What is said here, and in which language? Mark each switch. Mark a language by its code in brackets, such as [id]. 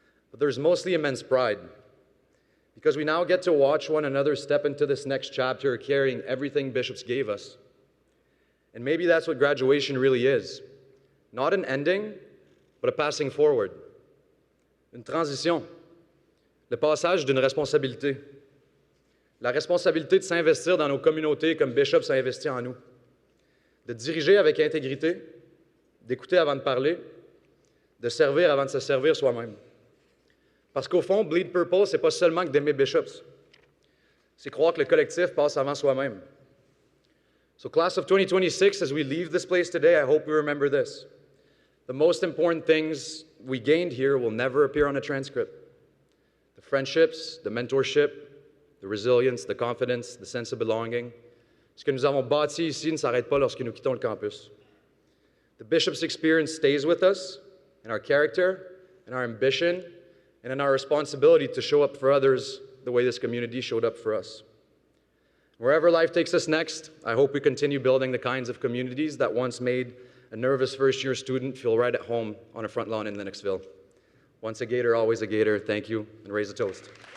[en] But there's mostly immense pride, because we now get to watch one another step into this next chapter carrying everything Bishops gave us. And maybe that's what graduation really is. Not an ending, but a passing forward. [fr] Une transition. Le passage d'une responsabilité. La responsabilité de s'investir dans nos communautés comme Bishops a investi en nous. De diriger avec intégrité, d'écouter avant de parler, de servir avant de se servir soi-même. Parce qu'au fond, Bleed Purple, c'est pas seulement que d'aimer Bishops. C'est croire que le collectif passe avant soi-même. [en] So class of 2026, as we leave this place today, I hope we remember this. The most important things we gained here will never appear on a transcript. The friendships, the mentorship, the resilience, the confidence, the sense of belonging. [fr] Ce que nous avons bâti ici ne s'arrête pas lorsque nous quittons le campus. [en] The Bishop's experience stays with us in our character, in our ambition, and in our responsibility to show up for others the way this community showed up for us. Wherever life takes us next, I hope we continue building the kinds of communities that once made a nervous first-year student feel right at home on a front lawn in Lennoxville. Once a Gator, always a Gator. Thank you, and raise a toast.